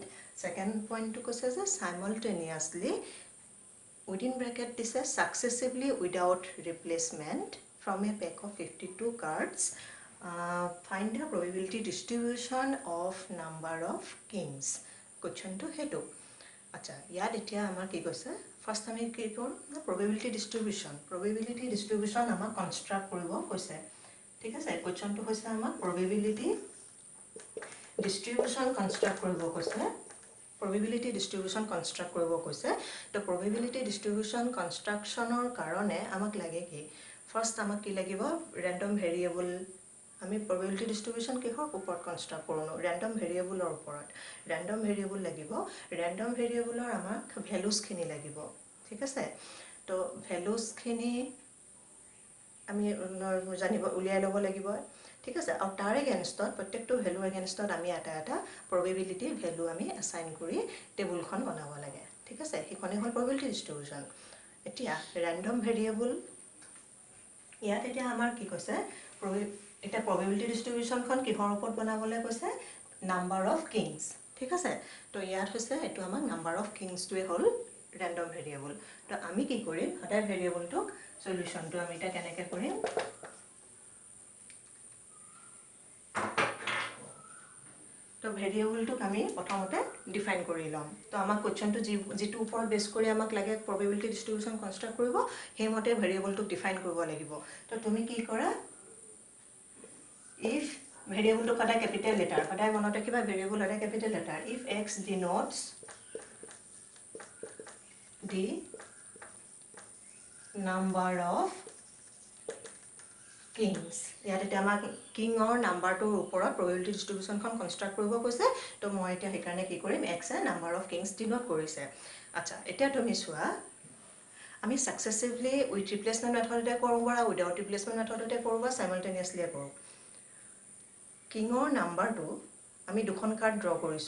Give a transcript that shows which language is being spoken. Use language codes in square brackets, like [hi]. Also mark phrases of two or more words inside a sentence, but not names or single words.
[en] second point [as] তো কৈছে যে [en] simultaneously within bracket this is successively without replacement from a pack of 52 cards find the probability distribution of number of kings। [as] question তো হেতু আছা যদ এতিয়া আমাৰ কি কৈছে first আমি কি কৰ [en] probability distribution [as] amar construct koribo koise। ঠিক আছে, question to hoise amar [en] probability distribution construct [as] কৰিব কৈছে। [en] probability distribution construct [as] কৰিব কৈছে। তো [en] probability distribution construction [as] ৰ কাৰণে আমাক লাগে কি first আমাক কি লাগিব [en] random variable। [as] আমি [en] probability distribution [as] কিহৰ ওপৰত construct কৰোঁ? [en] random variable [as] ৰ ওপৰত। [en] random variable [as] লাগিব, [en] random variable [as] ৰ আমাক values খিনি লাগিব। ঠিক আছে, তো values খিনি আমি জানিব উলিয়াই ল'ব লাগিব। ঠিক আছে, আৰু তাৰ এগেইনষ্টত প্ৰত্যেকটো [en] value against [as] আমি এটা এটা [en] probability value [as] আমি অ্যাসাইন কৰি টেবুলখন বনাব লাগে। ঠিক আছে, সেইখনে হ'ল [en] probability distribution। [as] এতিয়া [en] random variable [as] ইয়াত এতিয়া আমাৰ কি কৈছে এটা [en] probability distribution [as] খন কিহৰ ওপৰত বনাবলৈ কৈছে? [en] number of kings। [as] ঠিক আছে, তো ইয়াত হৈছে এটো আমাৰ [en] number of kings [as] টোৱে হ'ল [en] random variable। [as] তো আমি কি কৰিম সদায় variable টো সলিউশন টো আমি এটা কেনেকৈ কৰিম তো ভেৰিয়েবল টোক আমি প্ৰথমতে ডিফাইন কৰি লম। তো আমাক কোৱেশ্চন টো যেটো ওপৰত বেস কৰি আমাক লাগে [en] probability distribution construct [as] কৰিব হেমতে ভেৰিয়েবল টোক ডিফাইন কৰিব লাগিব। তো তুমি কি কৰা [en] if variable [as] টো সদায় [en] capital letter [as] সদায় মনত ৰাখিবা ভেৰিয়েবল সদায় [en] capital letter if x denotes the number of kings। [as] ইয়াত এটা আমাক কিং অৰ নাম্বাৰটোৰ ওপৰত [en] probability distribution [as] খন কনস্ট্ৰাক্ট কৰিব কৈছে। তো মই এটা সেইকাৰণে কি কৰিম x এ [en] number of kings denote [as] কৰিছে। আচ্ছা, এতিয়া তুমি চোৱা আমি [en] successively with replacement method [as] কৰোঁ বা [en] without replacement method [as] কৰোঁ বা সাইমালটেনিয়াছলি কৰোঁ। কিংৰ নাম্বাৰটো আমি দুখন [en] card draw [as] কৰিছো।